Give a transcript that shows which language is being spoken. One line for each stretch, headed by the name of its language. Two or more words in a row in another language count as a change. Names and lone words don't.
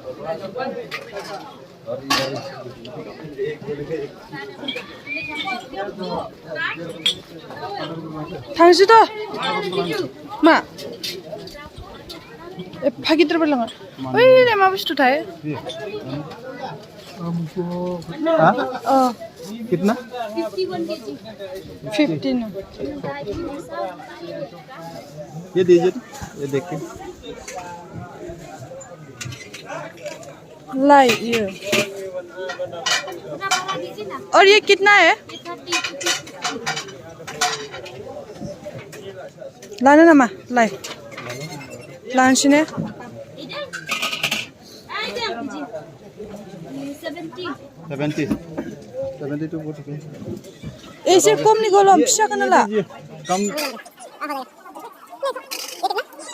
Bodo: थांसैथ' मा एफा गिदिरबो लाङो. ओइलाय मा बुस्थुथाय?
Hindi: कितना 15 ये दीजिए ये देख के लाई ये. और ये कितना है?
Bodo: लाने नामा लाई लानोसै ने?
Hindi: 72 बहुत ओके
Bodo: एसे खमनिखौ ल' फिसाखौनो ला.
Hindi: कम